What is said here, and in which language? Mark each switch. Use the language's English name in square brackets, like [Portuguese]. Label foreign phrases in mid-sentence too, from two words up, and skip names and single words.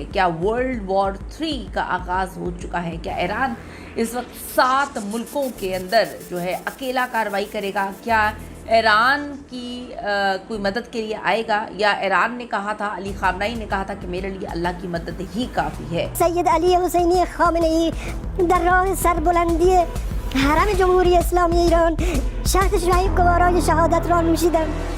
[Hindi] क्या वर्ल्ड वॉर 3 का आगाज़ हो चुका है? क्या ईरान इस वक्त 7 मुल्कों के अंदर जो है अकेला कार्रवाई करेगा? क्या ईरान की कोई मदद के लिए आएगा, या ईरान ने कहा था, अली खामनाई ने कहा था कि मेरे लिए अल्लाह की मदद ही काफ़ी है? [Persian] सैयद अली हुसैनी खामेनेई در راه سربلندی حرم جمهوری اسلامی ایران شهد شهید گوارای شهادت را نوشیدم.